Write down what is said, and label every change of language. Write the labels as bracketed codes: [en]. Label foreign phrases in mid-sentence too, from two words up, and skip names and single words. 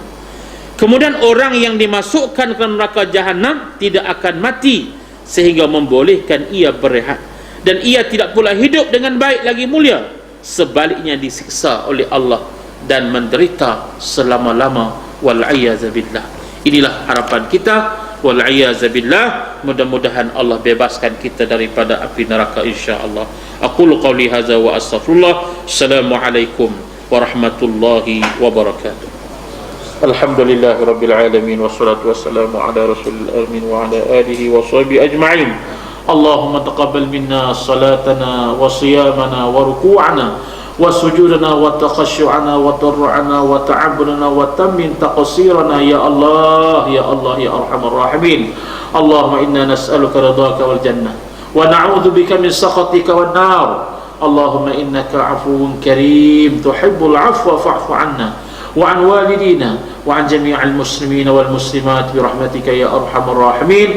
[ms] Kemudian orang yang dimasukkan ke neraka Jahannam tidak akan mati sehingga membolehkan ia berehat, dan ia tidak pula hidup dengan baik lagi mulia. Sebaliknya disiksa oleh Allah dan menderita selama-lama, wal'iyazabillah. Inilah harapan kita, wal'iyazabillah. Mudah-mudahan Allah bebaskan kita daripada api neraka, insya-Allah. [ar] أقول قولي هذا وأستغفر الله. السلام عليكم ورحمة الله وبركاته. الحمد لله رب العالمين، والصلاة والسلام على رسول الأمين وعلى آله وصحبه أجمعين. اللهم تقبل منا صلاتنا وصيامنا وركوعنا وسجودنا وتخشعنا وتضرعنا وتعبدنا وتمم تقصيرنا يا الله يا الله يا أرحم الراحمين. اللهم إنا نسألك رضاك والجنة ونعوذ بك من سخطك والنار. اللهم إنك عفو كريم تحب العفو فاعف عنا وعن والدينا وعن جميع المسلمين والمسلمات برحمتك يا أرحم الراحمين.